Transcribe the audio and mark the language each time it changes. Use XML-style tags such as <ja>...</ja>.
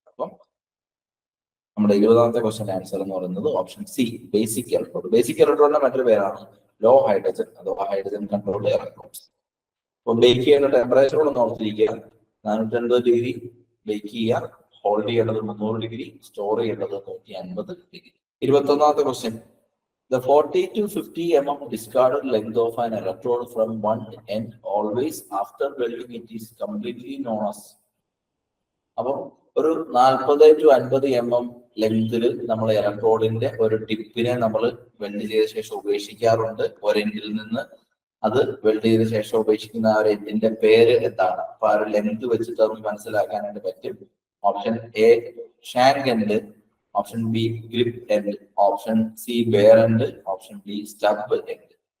<ml>അപ്പം നമ്മുടെ 20ാമത്തെ question answer എന്ന് പറയുന്നത് option C basic electrode. Basic ഇലക്ട്രോഡിന്റെ മറ്റൊരു പേരാണ് ലോ ഹൈഡ്രജൻ അഥവാ ഹൈഡ്രജൻ കൺട്രോൾഡ് ഇലക്ട്രോഡ്സ്. അപ്പൊ ബേക്ക് ചെയ്യുന്ന ടെമ്പറേച്ചർ ഒന്ന് ഓർത്തിരിക്കുക. 450 ഡിഗ്രി ബേക്ക് ചെയ്യുക. ഹോൾഡ് ചെയ്യേണ്ടത് 300 ഡിഗ്രി, സ്റ്റോർ ചെയ്യേണ്ടത് 150 degree. 21ാമത്തെ question.</ml> <en>The 40 to 50 mm discarded length of an electrode from one end always after welding it is completely known as.</en> <ml>അപ്പം ഒരു 40 to 50 mm ലെങ്തിൽ നമ്മൾ ഇലക്ട്രോഡിന്റെ ഒരു ടിപ്പിനെ നമ്മൾ വെൽഡ് ചെയ്ത ശേഷം ഉപേക്ഷിക്കാറുണ്ട് ഒരെൻഡിൽ നിന്ന്. അത് വെൽഡ് ചെയ്ത ശേഷം ഉപേക്ഷിക്കുന്ന ആ ഒരു എൻഡിന്റെ പേര് എന്താണ്? അപ്പൊ ആ ഒരു ലെങ്ത് വെച്ചിട്ട് നമുക്ക് മനസ്സിലാക്കാനായിട്ട് പറ്റും.</ml> <en>Option A shank end, option B grip end, option C bare end, option D stub end.</en>